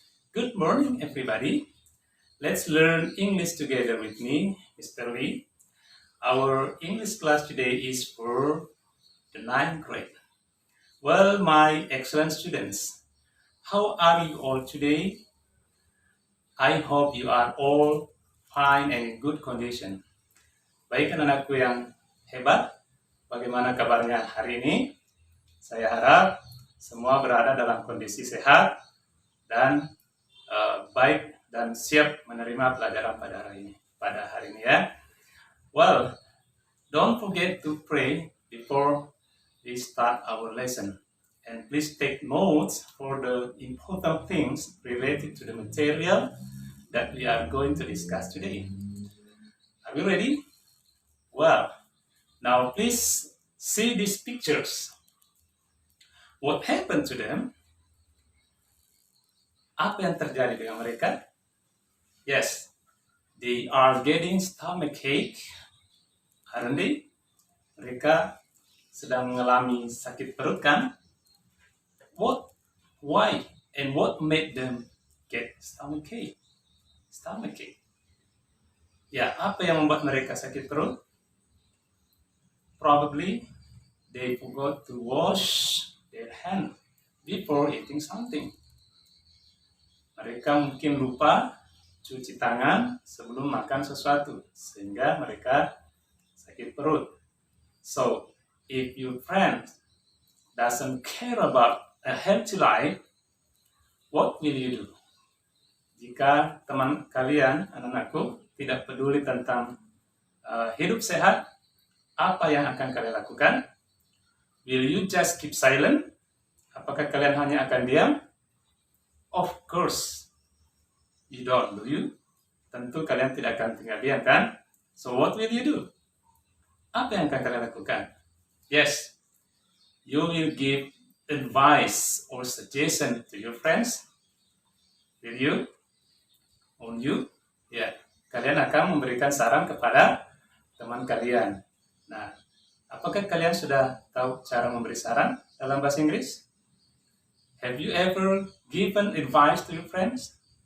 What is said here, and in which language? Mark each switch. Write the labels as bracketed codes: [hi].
[en] Good morning, everybody. Let's learn English together with me, Mr. Lee. Our English class today is for the 9th grade. Well, my excellent students, how are you all today? I hope you are all fine and in good condition. [id] Baik anak-anakku yang hebat, bagaimana kabarnya hari ini? Saya harap semua berada dalam kondisi sehat dan baik dan siap menerima pelajaran pada hari ini ya. [en] Well, don't forget to pray before we start our lesson. And please take notes for the important things related to the material that we are going to discuss today. Are you ready? Well, now please see these pictures. What happened to them? [id] Apa yang terjadi dengan mereka? [en] Yes, they are getting stomachache, aren't they? [id] Mereka sedang mengalami sakit perut kan? [en] What, why, and what made them get stomachache? Stomachache. [id] Ya, apa yang membuat mereka sakit perut? [en] Probably they forgot to wash their hand before eating something. [id] Mereka mungkin lupa cuci tangan sebelum makan sesuatu, sehingga mereka sakit perut. [en] So, if your friend doesn't care about a healthy life, what will you do? [id] Jika teman kalian, anak-anakku, tidak peduli tentang hidup sehat, apa yang akan kalian lakukan? [en] Will you just keep silent? [id] Apakah kalian hanya akan diam? [en] Of course, you don't, do you? [id] Tentu kalian tidak akan tinggal diam kan? [en] So what will you do? [id] Apa yang akan kalian lakukan? [en] Yes, you will give advice or suggestion to your friends. Will you? On you? [id] Ya, kalian akan memberikan saran kepada teman kalian. Nah, apakah kalian sudah tahu cara memberi saran dalam bahasa Inggris? [en] Have you ever given advice to your friends?